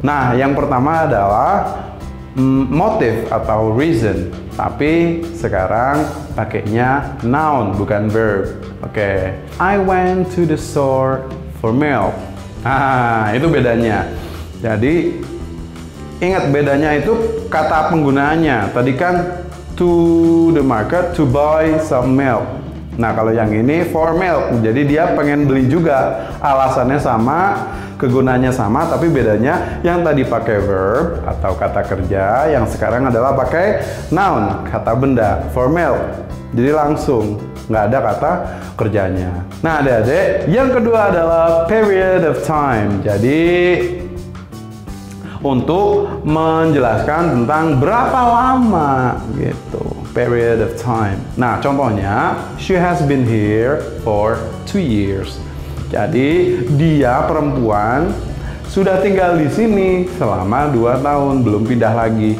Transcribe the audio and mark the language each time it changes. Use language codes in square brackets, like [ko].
[id] Nah, yang pertama adalah motive atau reason. Tapi sekarang pakainya noun bukan verb. Oke. [en] I went to the store for milk. [id] Nah, itu bedanya. Jadi ingat bedanya itu kata penggunaannya. Tadi kan [en] to the market to buy some milk. [id] Nah, kalau yang ini [en] for milk. [id] Jadi dia pengen beli juga. Alasannya sama, kegunaannya sama, tapi bedanya yang tadi pakai verb atau kata kerja, yang sekarang adalah pakai noun, kata benda, [en] for milk. [id] Jadi langsung, nggak ada kata kerjanya. Nah, adik-adik, yang kedua adalah period of time. Jadi untuk menjelaskan tentang berapa lama gitu. [en] period of time. [id] Nah, contohnya, [en] she has been here for 2 years. [id] Jadi, dia perempuan sudah tinggal di sini selama 2 tahun, belum pindah lagi.